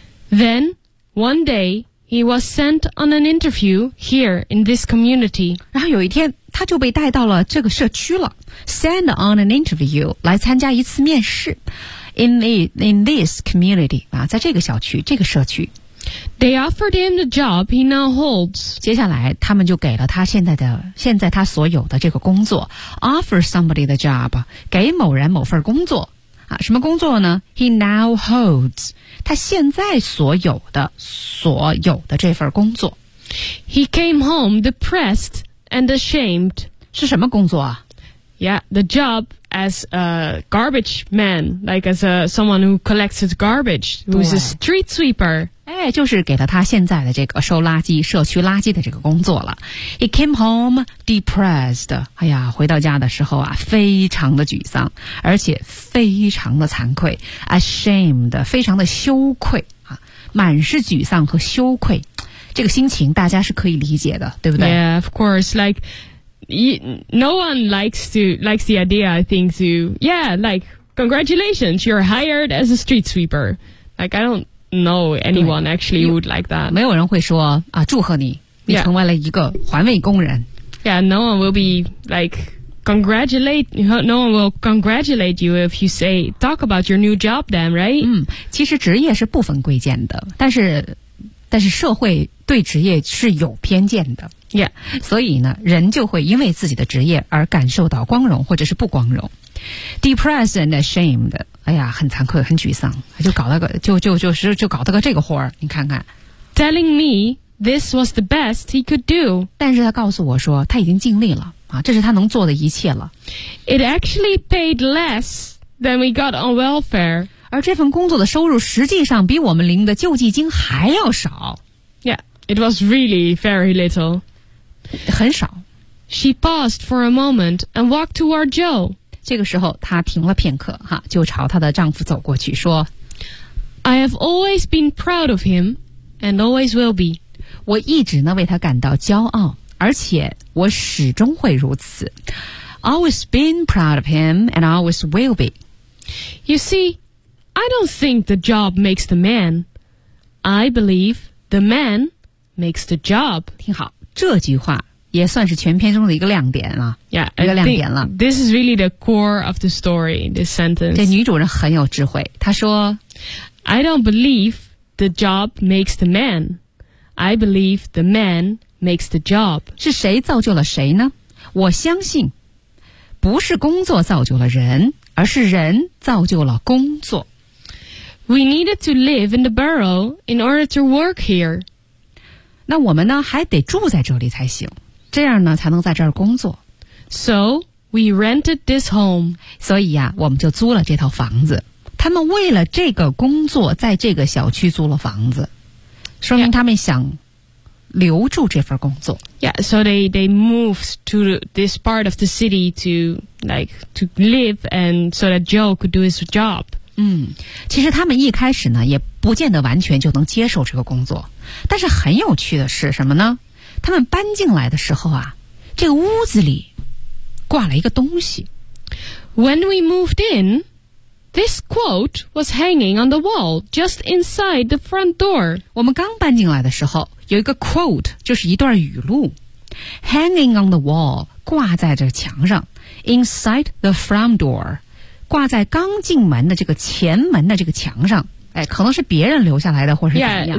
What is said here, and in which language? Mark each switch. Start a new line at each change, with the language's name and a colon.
English: Then, one day, he was sent on an interview here in this community.
Chinese: 然后有一天他就被带到了这个社区了 ，
English: send on an interview
Chinese: 来参加一次面试 ，
English: in this community
Chinese: 啊，在这个小区这个社区。
English: They offered him the job he now holds.
Chinese: 接下来他们就给了他现在他所有的这个工作。
English: Offer somebody the job,
Chinese: 给某人某份工作。啊，什么工作呢？
English: He now holds.
Chinese: 他现在所有的这份工作。
English: He came home depressed and ashamed.
Chinese: 是什么工作啊？
English: Yeah, the job as a garbage man, like as a, someone who collects his garbage, who's a street sweeper.
Chinese: 哎，就是给了他现在的这个收垃圾、社区垃圾的这个工作了。
English: He came home depressed.
Chinese: 哎呀，回到家的时候啊，非常的沮丧，而且非常的惭愧 ,ashamed, 非常的羞愧啊，满是沮丧和羞愧。这个心情大家是可以理解的，对不对？
English: Yeah, of course, like,no one likes the idea, I think, to, yeah, like, congratulations, you're hired as a street sweeper. Like, I don't know anyone actually would like that.
Chinese: 没有人会说啊，祝贺你，你成为了一个环卫工人。
English: Yeah, no one will be, like, no one will congratulate you if you say, talk about your new job then, right?
Chinese: 嗯，其实职业是不分贵贱的，但是社会对职业是有偏见的。 Yeah. 所以呢，人就会因为自己的职业而感受到光荣或者是不光荣。
English: Depressed and ashamed.
Chinese: 哎呀，很惭愧，很沮丧。就搞了个这个活儿，你看看。
English: Telling me this was the best he could do.
Chinese: 但是他告诉我说他已经尽力了，啊，这是他能做的一切了。
English: It actually paid less than we got on welfare.
Chinese: 而这份工作的收入实际上比我们领的救济金还要少。
English: Yeah, it was really very little.
Chinese: 很少。
English: She paused for a moment and walked toward Joe.
Chinese: 这个时候她停了片刻哈，就朝她的丈夫走过去说
English: I have always been proud of him and always will be.
Chinese: 我一直呢为他感到骄傲，而且我始终会如此。
English: Always been proud of him and always will be. You see, I don't think the job makes the man. I believe the man makes the job.
Chinese: 听好。这句话也算是全篇中的一个亮点了 yeah, 一个亮点了
English: This is really the core of the story, this sentence.
Chinese: 这女主人很有智慧，她说
English: I don't believe the job makes the man. I believe the man makes the job.
Chinese: 是谁造就了谁呢？我相信不是工作造就了人，而是人造就了工作。
English: We needed to live in the borough in order to work here.
Chinese: 那我们呢还得住在这里才行，这样呢才能在这儿工作。
English: So we rented this home.
Chinese: 所以啊，我们就租了这套房子。他们为了这个工作，在这个小区租了房子，说明他们想留住这份工作。
English: Yeah, so they moved to this part of the city to live and so that Joe could do his job.
Chinese: 嗯，其实他们一开始呢也不见得完全就能接受这个工作，但是很有趣的是什么呢？他们搬进来的时候啊，这个屋子里挂了一个东西。
English: When we moved in, this quote was hanging on the wall just inside the front door.
Chinese: 我们刚搬进来的时候有一个 quote, 就是一段语录
English: hanging on the wall,
Chinese: 挂在这墙上
English: inside the front door,
Chinese: 挂在刚进门的这个前门的这个墙上，哎，可能是别人留下来的，或是怎么样